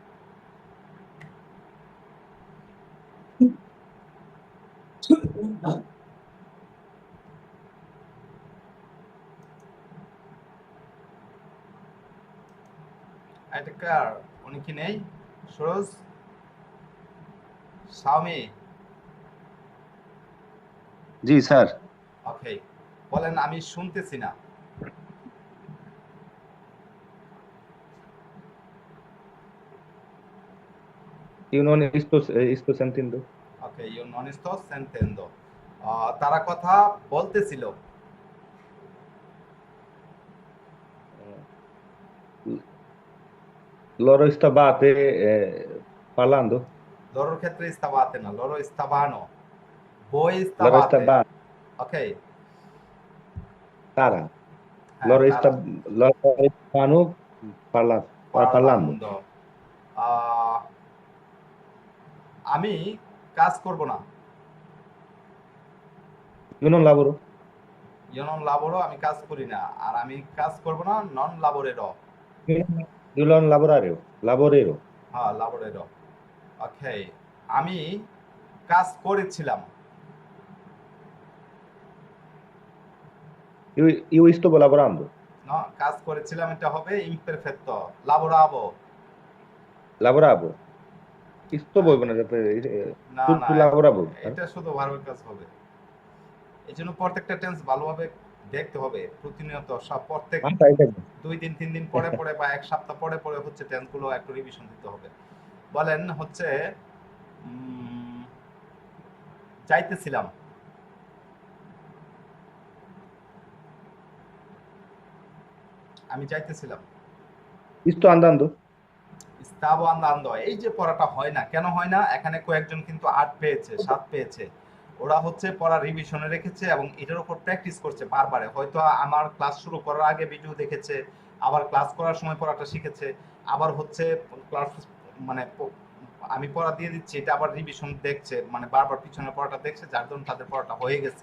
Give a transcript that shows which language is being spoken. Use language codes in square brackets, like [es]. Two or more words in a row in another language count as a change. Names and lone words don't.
[bn] এটা কার? উনি কি নেই? সরোজ, শাওমি। জি স্যার। ওকে, বলেন আমি শুনতেছি না। [it] Io non sto sentendo. [bn] ওকে, [it] Io non sto sentendo. [bn] তারা কথা বলতেছিল। [it] Loro stavate parlando? [bn] লরোর ক্ষেত্রে স্তাবাতে না, [it] Loro stavano. [bn] বই [it] Loro স্তাবাতে। stavano. [bn] ওকে, Tara. হ্যাঁ, [it] Loro [bn] তারা [it] stavano parlando. [bn] parlando। আমি কাজ করব না। [it] Io non lavoro. Io non lavoro, [bn] আমি কাজ করি না। আর আমি কাজ করব না, [it] non lavorerò. Io non lavorare. Lavorero. [bn] হ্যাঁ, লাবোরেরো। ওকে, আমি কাজ করেছিলাম। [it] Io stavo lavorando. [bn] ন কাজ করেছিলাম, এটা হবে ইমপারফেক্টো। লাবোরাবো। [it] Lavoravo. Sto voi con [bn] না না, [it] tu lavoravo. [bn] এটা শুধু ভার্বের কাজ হবে। এই জন্য প্রত্যেকটা টেন্স ভালোভাবে দেখতে হবে প্রতিনিয়ত, সব প্রত্যেক [it] Ah, sai che [bn] 2 দিন 3 দিন পরে পরে বা এক সপ্তাহ পরে পরে হচ্ছে টেন্সগুলো একটু রিভিশন দিতে হবে। বলেন হচ্ছে যাইতেছিলাম। আমি যাইতেছিলাম। [it] sto andando. stavo andand, [bn] এই যে পড়াটা হয় না, কেন হয় না? এখানে কয়েকজন কিন্তু 8 পেয়েছে, 7 পেয়েছে। ওরা হচ্ছে পড়া রিভিশনে রেখেছে এবং এটার উপর প্র্যাকটিস করছে বারবার। হয়তো আমার ক্লাস শুরু করার আগে ভিডিও দেখেছে, আবার ক্লাস করার সময় পড়াটা শিখেছে, আবার হচ্ছে ক্লাস মানে আমি পড়া দিয়ে দিচ্ছি, এটা আবার রিভিশন দেখছে, মানে বারবার পিছনে পড়াটা দেখছে, যার জন্য তাদের পড়াটা হয়ে গেছে।